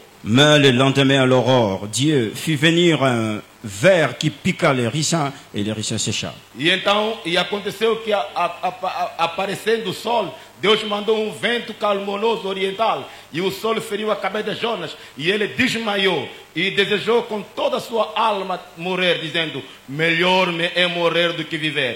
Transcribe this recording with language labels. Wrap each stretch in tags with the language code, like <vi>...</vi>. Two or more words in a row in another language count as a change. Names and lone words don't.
<fr>Mais le lendemain à l'aurore, Dieu fit venir un ver qui piqua le ricin et le ricin sécha.</fr> <pt>E aconteceu que aparecendo o sol, Deus mandou vento calmonoso oriental, e o sol feriu a cabeça de Jonas, e ele desmaiou, e desejou com toda a sua alma morrer, dizendo: melhor me é morrer do que viver.</pt>